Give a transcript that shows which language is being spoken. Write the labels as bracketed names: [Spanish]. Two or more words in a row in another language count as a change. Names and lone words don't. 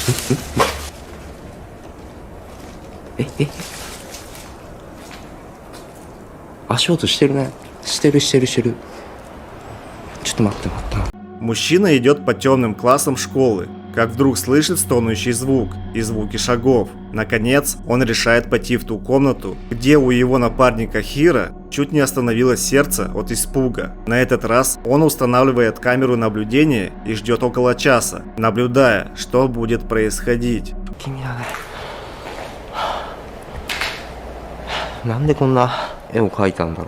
[Japanese] 足音してるね。してる。ちょっと待って。 [Russian] Мужчина идет по темным классам школы, как вдруг слышит стонущий звук и звуки шагов. Наконец, он решает пойти в ту комнату, где у его напарника Хиро чуть не остановилось сердце от испуга. На этот раз он устанавливает камеру наблюдения и ждет около часа, наблюдая, что будет происходить. [Japanese] 君だね。なんでこんな絵を描いたんだろう。